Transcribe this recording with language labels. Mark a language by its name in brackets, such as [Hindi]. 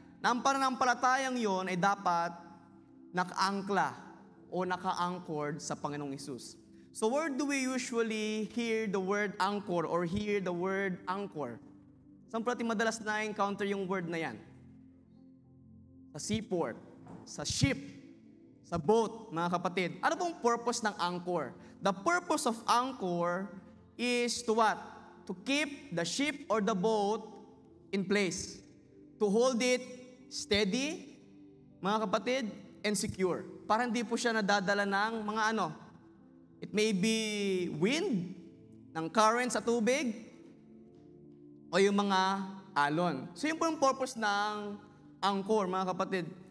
[Filipino] Na ang pananampalatayang yon ay dapat nakaangkla o naka-anchored sa Panginoong Hesus. [English] So where do we usually hear the word anchor or hear the word anchor? [Filipino] Saan po natin madalas na-encounter yung word na yan? Sa seaport, sa ship, sa boat, mga kapatid. Ano pong purpose ng anchor? [English] The purpose of anchor is to what? To keep the ship or the boat in place. To hold it steady, [Filipino] mga kapatid, [English] and secure. [Filipino] Para hindi po siya nadadala ng mga ano. [English] It may be wind, [Filipino] ng current sa tubig, o yung mga alon. So yun po yung purpose ng anchor, mga kapatid.